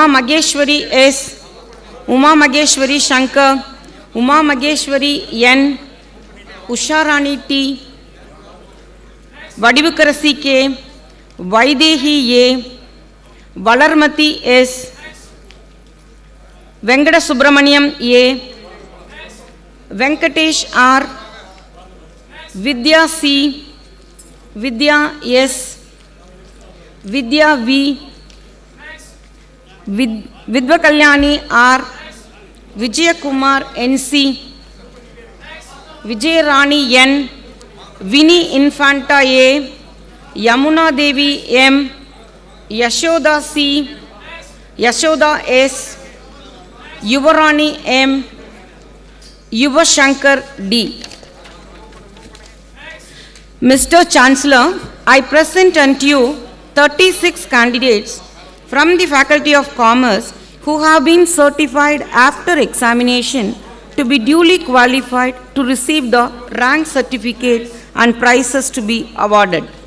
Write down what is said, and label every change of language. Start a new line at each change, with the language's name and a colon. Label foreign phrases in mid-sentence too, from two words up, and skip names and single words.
English: Mageshwari S, Uma Mageshwari Shankar, Uma Mageshwari N, Usharani T, Vadivukarasi K, Vaidehi A, Valarmati S, Venkata Subramaniam A, Venkatesh R, Vidya C, Vidya S, Vidya V, Vidva Kalyani R, Vijay Kumar NC, Vijay Rani N, Vini Infanta A, Yamuna Devi M, Yashoda C, Yashoda S, Yuvarani M, Yuva Shankar D. Mr. Chancellor, I present unto you 36 candidates from the Faculty of Commerce who have been certified after examination to be duly qualified to receive the rank certificate and prizes to be awarded.